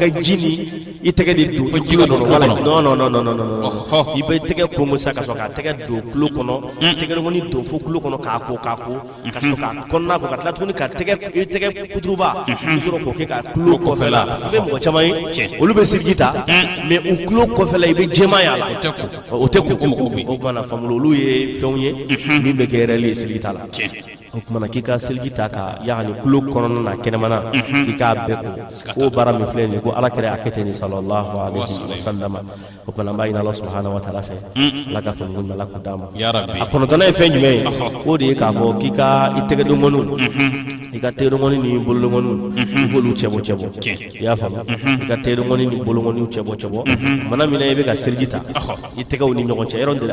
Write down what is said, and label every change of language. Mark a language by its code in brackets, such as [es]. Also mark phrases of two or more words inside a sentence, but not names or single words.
[bm] jini i tɛgɛ de don kulo kɔnɔ wala non i bɛ tɛgɛ kongo sa ka sɔrɔ ka tɛgɛ don kulo kɔnɔ tɛgɛ dengɔni don fo kulo kɔnɔ k'a ko ka sɔrɔ ka kɔnɔna ko ka tila tuguni ka tɛgɛ kuturuba i sɔrɔ k'o kɛ ka kulo kɔfɛla parce que i bɛ mɔgɔ caman ye olu bɛ seliji ta mais u kulo kɔfɛla i bɛ jɛman y'a la o tɛ ko o kumana famolo olu ye fɛnw ye min bɛ kɛ yɛrɛ ye seliji ta la o kumana k'i ka seliji ta ka yani kulo kɔnɔna na kɛnɛmana k'i k'a bɛɛ ko o baara min filɛ nin ye ko alakira a kɛ ten [ar] صلى الله عليه وسلم [bm] o kumana an b'a ɲini [ar] الله سبحانه وتعالى [bm] fɛ ala ka fɛn ɲuman ala k'o d'a ma a kɔnɔntɔnnan ye fɛn jumɛn ye o de ye k'a fɔ k'i ka i tɛgɛ dengɔniw i ka tɛgɛ dengɔni ni bolodengɔniw i k'olu cɛbɔ i y'a faamu i ka tɛgɛ dengɔni ni bolodengɔniw cɛbɔ mana min na i bɛ ka seliji ta i tɛgɛw ni ɲɔgɔn cɛ yɔrɔ in de la